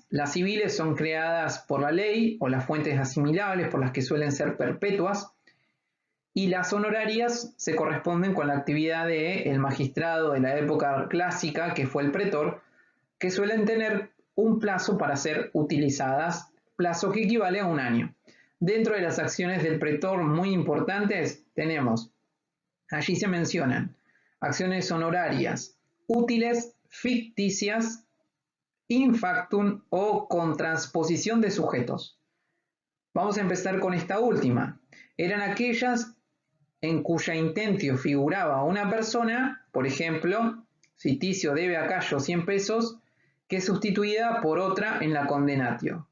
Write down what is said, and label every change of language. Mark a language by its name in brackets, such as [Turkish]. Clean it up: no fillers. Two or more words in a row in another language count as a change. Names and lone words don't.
[Spanish] Las civiles son creadas por la ley o las fuentes asimilables por las que suelen ser perpetuas, y las honorarias se corresponden con la actividad del magistrado de la época clásica, que fue el pretor, que suelen tener un plazo para ser utilizadas, plazo que equivale a 1 año. Dentro de las acciones del pretor muy importantes tenemos, allí se mencionan acciones honorarias útiles, ficticias, [Latin] in factum [Spanish] o con transposición de sujetos. Vamos a empezar con esta última. Eran aquellas en cuya intentio figuraba una persona, por ejemplo, si Ticio debe a Cayo 100 pesos, que es sustituida por otra en la condenatio.